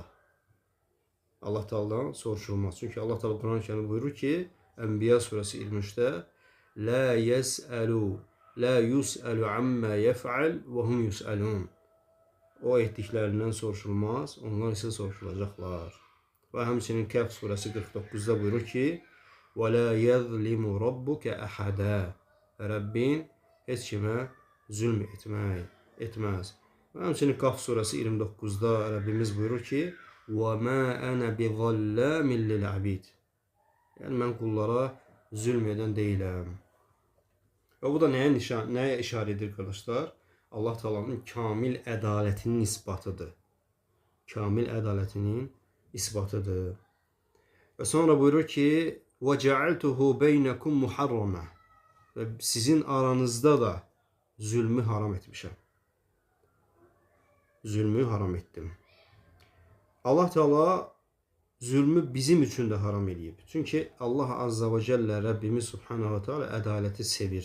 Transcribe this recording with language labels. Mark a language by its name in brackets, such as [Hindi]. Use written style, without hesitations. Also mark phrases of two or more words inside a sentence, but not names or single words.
[Azerbaijani] Allah Teala'dan soruşulmaz. Çünki Allah Teala Quran-ı buyurur ki, Ənbiya surəsi 23-də [Arabic] لا يسأل عما يفعل وهم يسألون. [Azerbaijani] O etdiklərindən soruşulmaz, onlar isə soruşulacaqlar. Və həmçinin Kəhf surəsi 49-da buyurur ki, [Arabic] وَلَا يَظْلِمُ رَبُّكَ أَحَدًا. [Azerbaijani] Rəbbin heç kimə zülm etməz. Və həmçinin Qaf surəsi 29-da Rəbbimiz buyurur ki, [Arabic] وَمَا أَنَا بِظَلَّامٍ لِلْعَبِيدِ. [Azerbaijani] Yəni mən qullara zülm edən deyiləm. Və bu da nəyə işarə edir qardaşlar? Allah Teala'nın kamil ədalətinin isbatıdır. Kamil ədalətinin isbatıdır. Və sonra buyurur ki, [Arabic] وَجَعَلْتُهُ بَيْنَكُمْ مُحَرَّمًا. [Azerbaijani] Və sizin aranızda da zülmü haram etmişəm. Zülmü haram etdim. Allah Teala zülmü bizim üçün də haram edib. Çünki Allah [Arabic] عز وجل, [Azerbaijani] Rəbbimiz [Arabic] سبحانه وتعالى [Azerbaijani] ədaləti sevir.